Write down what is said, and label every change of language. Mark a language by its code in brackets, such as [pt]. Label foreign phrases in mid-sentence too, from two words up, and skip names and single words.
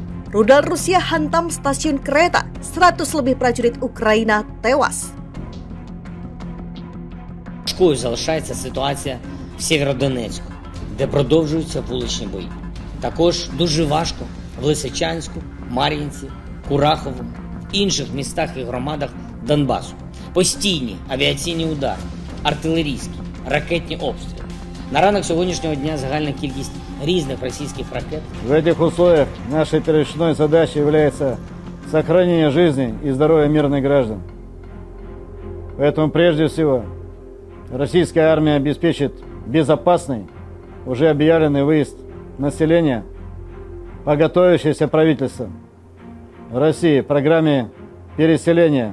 [id] Rudal Rusia hantam stasiun kereta, 100 lebih prajurit Ukraina tewas. [uk] Важкою залишається ситуація в Сєвєродонецьку, де продовжуються вуличні бої. Також дуже важко в Лисичанську, Мар'їнці, Кураховому, інших містах і громадах Донбасу. Постійні авіаційні удари, артилерійські, ракетні обстріли. На ранок сьогоднішнього дня загальна кількість різних російських ракет. [ru] В этих условиях нашей первичной задачей является сохранение жизни и здоровья мирных граждан. Поэтому прежде всего российская армия обеспечит безопасный, уже объявленный выезд населения по готовящееся правительство России в программе переселения.